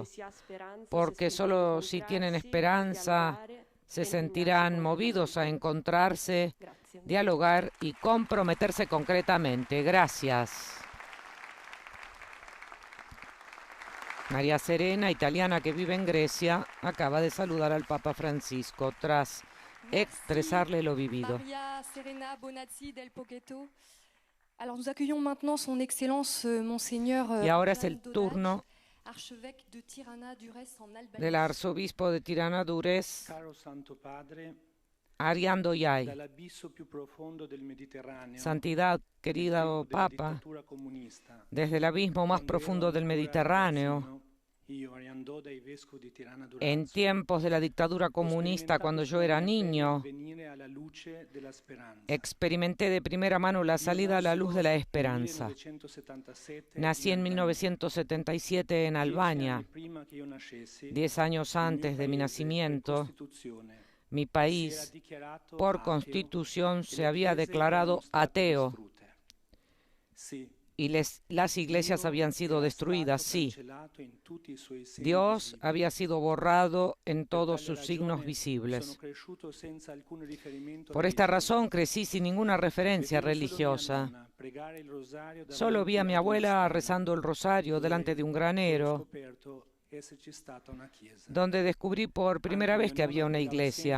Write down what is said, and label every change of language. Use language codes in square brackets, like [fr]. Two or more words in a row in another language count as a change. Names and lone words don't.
[es] Porque solo si tienen esperanza se sentirán movidos a encontrarse, dialogar y comprometerse concretamente. Gracias. María Serena, italiana que vive en Grecia, acaba de saludar al Papa Francisco tras expresarle lo vivido. Maria Serena Bonazzi del Poggetto. [fr] Alors nous accueillons maintenant son Excellence Monseigneur [es] Y ahora es el turno [fr] archevêque de Tirana Durrës en Albanie. [es] del arzobispo de Tirana Durrës, [it] Caro Santo Padre, Ariando Yai. dall'abisso più profondo del Mediterraneo, [es] Santidad, querido [it] della [es] Papa, [it] dittatura comunista, [es] desde el abismo más [it] quando [es] profundo [it] ero [es] del [it] ancora [es] Mediterráneo, [it] ragazzino, io, Ariandò dai vescovi di Tirana Durrës, [es] en tiempos de la dictadura comunista, cuando yo era niño, [it] venire alla luce della speranza. [es] experimenté de primera mano la salida a la luz de la esperanza. [it] 1977 [es] Nací en [it] in Albania. [es] 1977 en [it] 10 [es] Albania. [it] anni prima che io nascessi, [es] 10 años [it] il mio [es] antes de mi [it] paese, per [es] nacimiento, [it] Costituzione, [es] mi [it] si era [es] país, [it] dichiarato [es] por [it] ateo [es] constitución, [it] e [es] se [it] le [es] había [it] chiese [es] declarado [it] erano state [es] ateo. [it] distrutte. Sì, [es] y las iglesias habían sido destruidas, sí. Dios había sido borrado en todos sus signos visibles. Por esta razón crecí sin ninguna referencia religiosa. Solo vi a mi abuela rezando el rosario delante de un granero, donde descubrí por primera vez que había una iglesia.